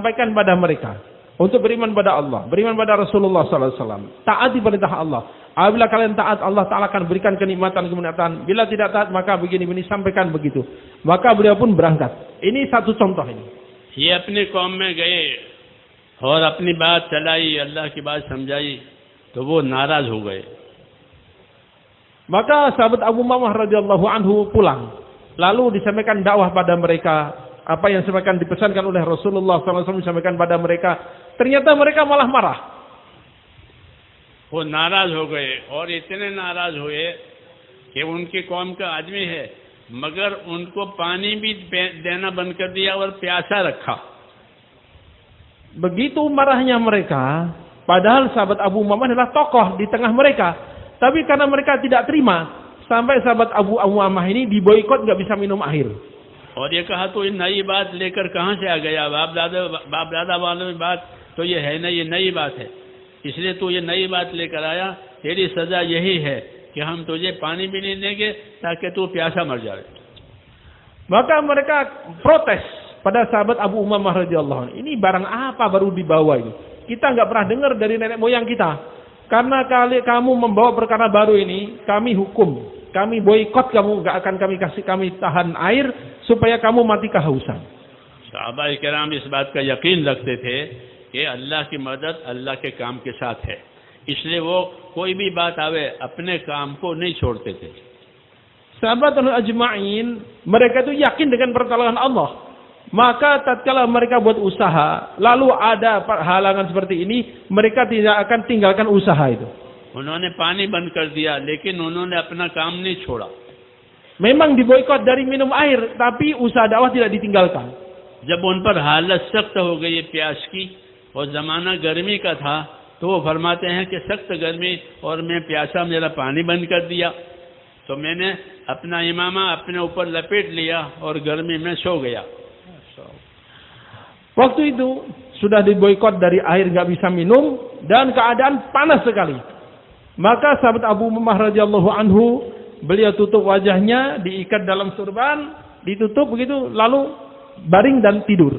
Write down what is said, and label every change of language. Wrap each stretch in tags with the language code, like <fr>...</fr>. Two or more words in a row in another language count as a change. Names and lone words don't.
<id>Sampaikan pada mereka untuk beriman pada Allah, beriman pada Rasulullah SAW, taati perintah Allah. Apabila kalian taat, Allah Ta'ala akan berikan kenikmatan. Bila tidak taat, maka begini sampaikan begitu. Maka beliau pun berangkat. Ini satu contoh ini.</id> <hi>ये अपनी कौम में गए और अपनी बात चलाई, अल्लाह की बात समझाई, तो वो नाराज हो गए.</hi> <id>Maka sahabat Abu Umamah</id> <ar>رضي الله عنه</ar> <id>pulang. Lalu disampaikan dakwah pada mereka. Apa yang disampaikan dipesankan oleh Rasulullah SAW disampaikan pada mereka. Ternyata mereka malah marah.</id> <hi>वो नाराज हो गए और इतने नाराज हुए कि उनकी कौम का आदमी है, मगर उनको पानी भी देना बंद कर दिया और प्यासा रखा.</hi> <id>Begitu marahnya mereka, padahal sahabat Abu Umamah adalah tokoh di tengah mereka. Tapi karena mereka tidak terima, sampai sahabat Abu Umamah ini diboikot, nggak bisa minum air.</id> <hi>और ये कहा तो ये नई बात लेकर कहाँ से आ गया, बाप दादा वालों की बात तो ये है नहीं, ये नई बात है, इसलिए तू ये नई बात लेकर आया. तेरी सजा यही है कि हम तुझे पानी भी नहीं देंगे ताकि तू प्यासा मर जाए.</hi> <id>Maka mereka protes pada sahabat Abu Umamah</id> <ar>رضي الله عنه.</ar> <id>Ini barang apa baru dibawa ini? Kita nggak pernah dengar dari nenek moyang kita. Karena kamu membawa perkara baru ini, kami hukum, kami boikot kamu, nggak akan kami tahan air supaya kamu mati kehausan.</id> <hi>सहाबा किराम इस बात का यकीन रखते थे कि अल्लाह की मदद अल्लाह के काम के साथ है, इसलिए वो कोई भी बात आवे अपने काम को नहीं छोड़ते थे.</hi> <id>Sahabat ajma'in, mereka itu yakin dengan pertolongan Allah. Maka tatkala mereka buat usaha, lalu ada halangan seperti ini, mereka tidak akan tinggalkan usaha itu.</id> <hi>उन्होंने पानी बंद कर दिया, लेकिन उन्होंने अपना काम नहीं छोड़ा.</hi> <id>Memang diboikot dari minum air, tapi usaha dakwah tidak ditinggalkan.</id> <hi>जब उन पर हालत सख्त हो गई प्यास की और जमाना गर्मी का था, तो वो फरमाते हैं कि सख्त गर्मी और मैं प्यासा, मेरा पानी बंद कर दिया, तो मैंने अपना इमामा अपने ऊपर लपेट लिया और गर्मी में सो गया.</hi> <id>Waktu itu sudah diboikot dari air, nggak bisa minum dan keadaan panas sekali. Maka sahabat Abu Umamah</id> <ar>رضي الله عنه,</ar> <id>beliau tutup wajahnya, diikat dalam surban, ditutup begitu, lalu baring dan tidur.</id>